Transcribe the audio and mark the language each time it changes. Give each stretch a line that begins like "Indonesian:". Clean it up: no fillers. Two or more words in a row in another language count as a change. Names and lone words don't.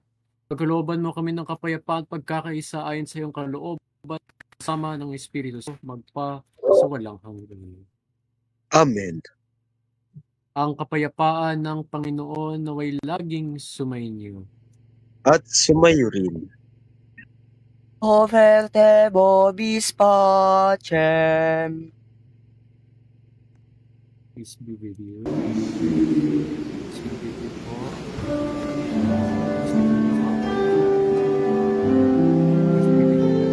Filipino: Pagkalooban mo kami ng kapayapaan at pagkakaisa ayon sa iyong kalooban, kasama ng Espiritu Santo, magpa sa walang hanggan. Amen. Ang kapayapaan ng Panginoon naway laging sumainyo. At sumayo rin.
Latin: Overte vobis pacem.
English: Peace be with you. Peace be with you
Filipino: po.
English: Peace be with you. Peace be with you.